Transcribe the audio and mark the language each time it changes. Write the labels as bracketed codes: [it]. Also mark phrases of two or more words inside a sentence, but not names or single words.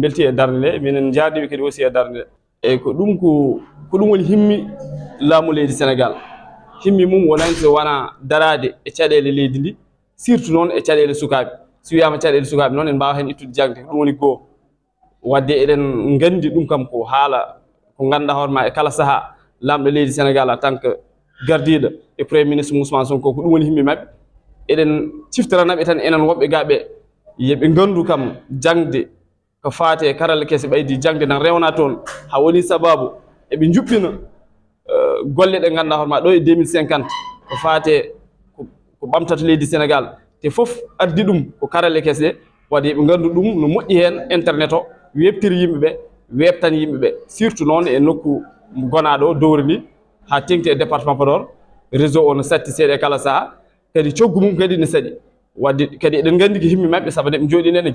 [ff] belti e darde nde minen jardiɓe kadi aussi e darde nde eyyi ko ɗum ko ɗum woni himmi laamu leydi Sénégal himmi mum wonani so wona darade e caɗele leydi ndi surtout noon e caɗele sukaɓe so wiyama caɗele sukaɓe noon en mbawa hen ittude jangde ko ɗum woni goho wadde eɗen gandi ɗum kam ko haala ko ganduɗa hoorema e kala saaha lamɗo leydi Sénégal [fr] en tant que [ff] gardiɗo e [fr] premier ministre [ff] Ousmane Sonko ko ɗum woni himmi mabɓe eɗen ciftoranaɓe tan enen woɓɓe gaɓe yeɓe gandu kam jangde ko faate karalle kese ɓaydi jangde nan rewna toon ha woni sababu eɓe juɓɓina golle ɗe ganduɗa hoorema ɗo e 2050 ko faate ko ɓamtata leydi Sénégal te foof addi ɗum ko karalle kese ɗe wadde yeɓe gandu ɗum no moƴƴi hen internet o webtiri yimɓeɓe webtan yimɓeɓe surtout noon e nokku gonaɗo dowri ndi ha tengti e département Podor réseau o no satti seeɗa e kala saaha kadi coggu mum kadi ne saɗi wadde kadi eɗen gandi ko himmi mabɓe saabu nde ɓe jooɗi nde ne